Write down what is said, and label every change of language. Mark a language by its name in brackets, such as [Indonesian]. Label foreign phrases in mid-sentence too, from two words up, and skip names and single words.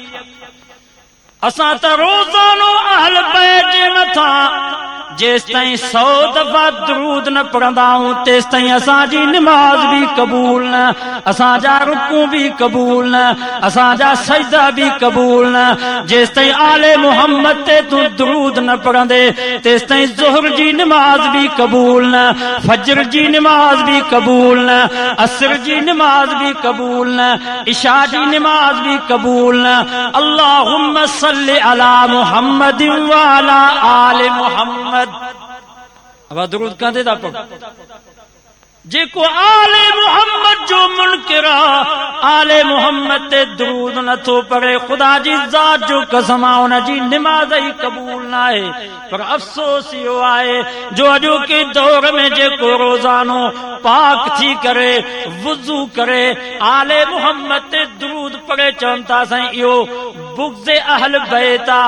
[Sindhi] असां त रोज़ानो अहल बैत जे मथां जेसि ताईं 100 दफ़ा दरूद न पढ़ंदा आहियूं तेसि ताईं असांजी निमाज़ बि क़बूल न, असांजा रुकू बि क़बूल न, असांजा सजदा बि क़बूल न। जेसि ताईं आले मुहम्मद ते तूं दरूद न पढ़ंदे तेसि ताईं ज़ुहर जी निमाज़ बि क़बूल न, फजर जी निमाज़ बि क़बूल न, असर जी निमाज़ बि क़बूल न, इशा जी निमाज़ बि क़बूल न। [Arabic] اللهم صل على محمد وعلى آل محمد. [Sindhi] अब दुरूद कंदे था पढ़ो। जेको आले मुहम्मद जो मुनकिर आले मुहम्मद ते दरूद नथो पढ़े, खुदा जी ज़ात जो कसम आहे उन जी निमाज़ ही क़बूल न आहे। पर अफ़सोस इहो आहे जो अॼोके दौर में जेको रोज़ानो पाक थी करे वुज़ू करे आले मुहम्मद ते दरूद पढ़े चवनि था साईं इहो बुग़्ज़ अहल बैत आहे।